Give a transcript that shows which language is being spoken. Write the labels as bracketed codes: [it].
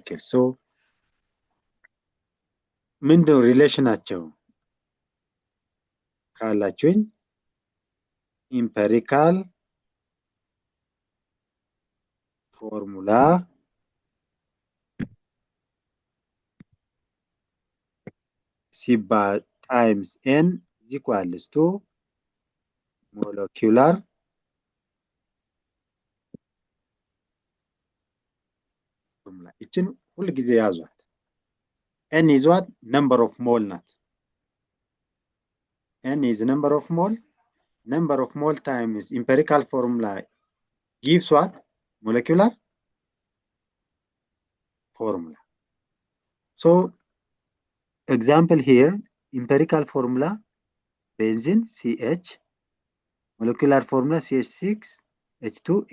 [en] So, [am] ምንድነው ሪሌሽናቸው ካላችሁኝ [en] empirical formula [am] ሲባል [en] times n is equals to molecular formula. [am] ይችን ሁሉ ጊዜ ያዟት። [en] n is what? Number of mole [am] ናት። [en] n is number of mole. Number of mole times empirical formula gives what? Molecular formula. So example here, empirical formula benzene CH, molecular formula CH6H2.